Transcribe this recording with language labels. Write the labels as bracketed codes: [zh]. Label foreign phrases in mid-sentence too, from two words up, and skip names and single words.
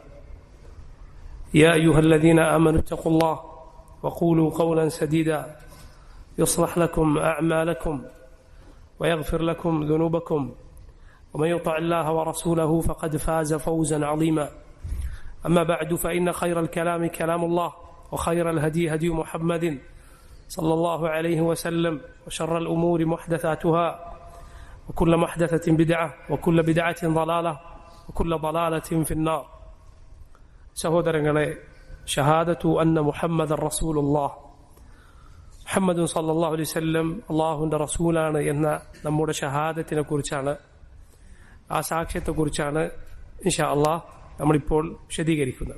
[ar] يا أيها الذين آمنوا اتقوا الله وقولوا قولا سديدا يصلح لكم أعمالكم ويغفر لكم ذنوبكم ومن يطع الله ورسوله فقد فاز فوزا عظيما. أما بعد فإن خير الكلام كلام الله وخير الهدي هدي محمد صلى الله عليه وسلم وشر الأمور محدثاتها وكل محدثة بدعة وكل بدعة ضلالة وكل ضلالة في النار. [ml] സഹോദരങ്ങളെ, [ar] شهادة أن محمدا رسول الله, [ml] മുഹമ്മദ് [ar] صلى الله عليه وسلم [ml] അള്ളാഹുവിൻ്റെ റസൂലാണ് എന്ന നമ്മുടെ ഷഹാദത്തിനെ കുറിച്ചാണ്, ആ സാക്ഷ്യത്തെക്കുറിച്ചാണ് [ar] إن شاء الله [ml] നമ്മളിപ്പോൾ വിശദീകരിക്കുന്നത്.